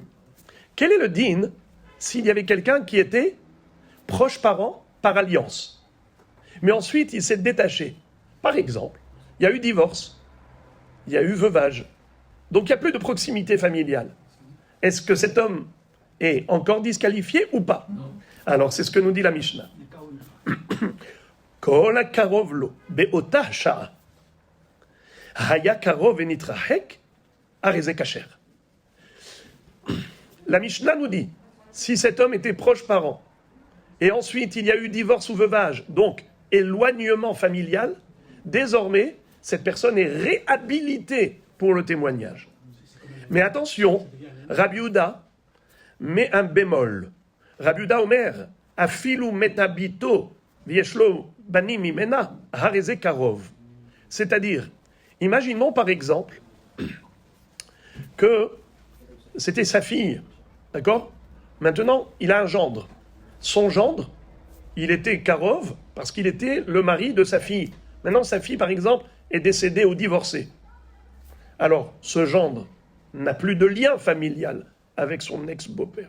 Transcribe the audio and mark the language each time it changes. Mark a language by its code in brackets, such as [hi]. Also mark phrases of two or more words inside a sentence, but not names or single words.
[fr] Quel est le din s'il y avait quelqu'un qui était proche parent par alliance, mais ensuite il s'est détaché? Par exemple, il y a eu divorce, il y a eu veuvage, donc il n'y a plus de proximité familiale. Est-ce que cet homme est encore disqualifié ou pas? Alors c'est ce que nous dit la Mishnah. [he] כל קרוב לו באותה שעה היה קרוב ונתרחק הרי זה כשר. [fr] La Mishnah nous dit, si cet homme était proche parent, et ensuite il y a eu divorce ou veuvage, donc éloignement familial, désormais, cette personne est réhabilitée pour le témoignage. Mais attention, Rabbi Yehuda met un bémol. [he] רבי יהודה אומר אפילו מתה בתו ויש לו בנים ממנה הרי זה קרוב. [fr] C'est-à-dire, imaginons par exemple que c'était sa fille, d'accord? Maintenant, il a un gendre. Son gendre, il était karov parce qu'il était le mari de sa fille. Maintenant, sa fille, par exemple, est décédée ou divorcée. Alors, ce gendre n'a plus de lien familial avec son ex-beau-père.